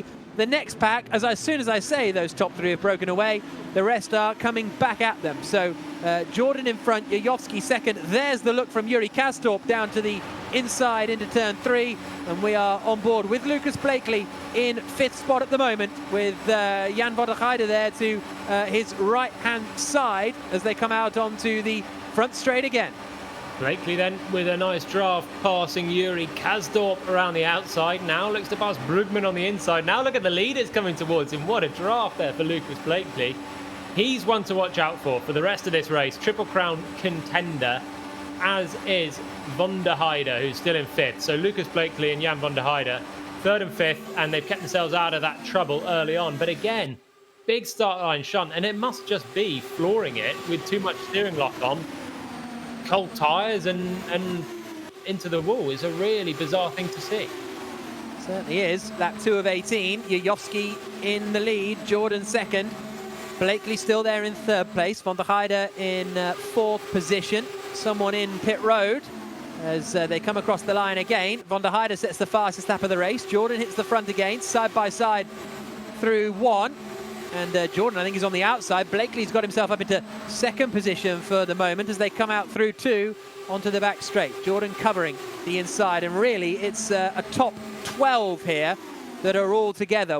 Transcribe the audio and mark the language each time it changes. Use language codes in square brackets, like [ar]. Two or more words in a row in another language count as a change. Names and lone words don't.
[en] The next pack, as soon as I say those top three have broken away, the rest are coming back at them. So Jourdain in front, Jajovski second. There's the look from Yuri Kasdorp down to the inside into turn 3. And we are on board with Lucas Blakely in fifth spot at the moment, with Jan van der Heijden there to his right-hand side as they come out onto the front straight again. Blakely then with a nice draft passing Yuri Kasdorp around the outside. Now looks to pass Brugman on the inside. Now look at the leaders coming towards him. What a draft there for Lucas Blakely. He's one to watch out for the rest of this race. Triple Crown contender, as is van der Heijden, who's still in fifth. So Lucas Blakely and Jan van der Heijden, third and fifth, and they've kept themselves out of that trouble early on. But again, big start line shunt, and it must just be flooring it with too much steering lock on. Cold tyres and into the wall is a really bizarre thing to see. Certainly is. Lap 2 of 18. Jajovski in the lead. Jourdain second. Blakely still there in third place. Van der Heijden in fourth position. Someone in pit road as they come across the line again. Van der Heijden sets the fastest lap of the race. Jourdain hits the front again, side by side through one. And Jourdain, I think, is on the outside. Blakely's got himself up into second position for the moment as they come out through two onto the back straight. Jourdain covering the inside, and really it's a top 12 here that are all together.